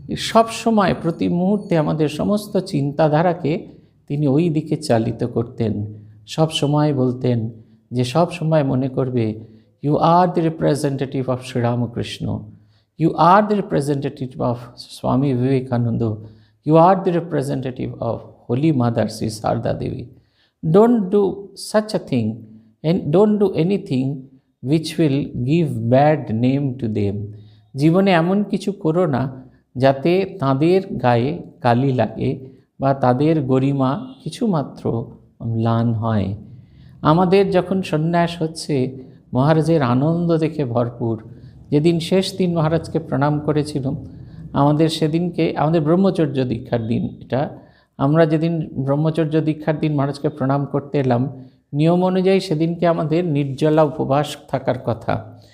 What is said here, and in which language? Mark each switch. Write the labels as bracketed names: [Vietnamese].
[Bangla] সব সময় প্রতি মুহূর্তে আমাদের সমস্ত চিন্তাধারাকে তিনি ওই দিকে চালিত করতেন। সব সময় বলতেন যে সব সময় মনে করবে, [English] You are the representative of Sri Ramakrishna, you are the representative of Swami Vivekananda, you are the representative of holy mother Shri Sarada Devi. Don't do such a thing and don't do anything which will give bad name to them. [Bangla] জীবনে এমন কিছু করো না যাতে তাদের গায়ে কালি লাগে বা তাদের গরিমা কিছুমাত্র ম্লান হয়। আমাদের যখন সন্ন্যাস হচ্ছে, মহারাজের আনন্দ দেখে ভরপুর। যেদিন শেষ দিন মহারাজকে প্রণাম করেছিলাম, আমাদের সেদিনকে, আমাদের ব্রহ্মচর্য দীক্ষার দিন এটা, আমরা যেদিন ব্রহ্মচর্য দীক্ষার দিন মহারাজকে প্রণাম করতে এলাম, নিয়ম অনুযায়ী সেদিনকে আমাদের নির্জলা উপবাস থাকার কথা।